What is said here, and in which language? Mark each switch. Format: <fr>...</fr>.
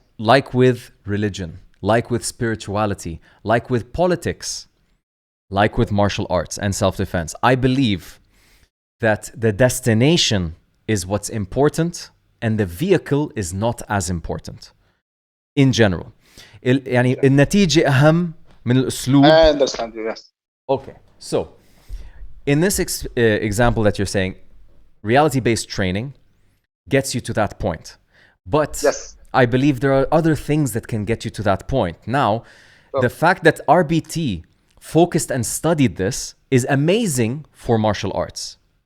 <en>Like with religion, like with spirituality, like with politics, like with martial arts and self-defense. I believe that the destination is what's important and the vehicle is not as important in general.</en> <ar>يعني النتيجة أهم من الأسلوب.</ar> <en>I understand you, yes. Okay, so in this example that you're saying, reality-based training gets you to that point. But Yes. I believe there are other things that can get you to that point. Now, the fact that RBT focused and studied this is amazing for martial arts.</en>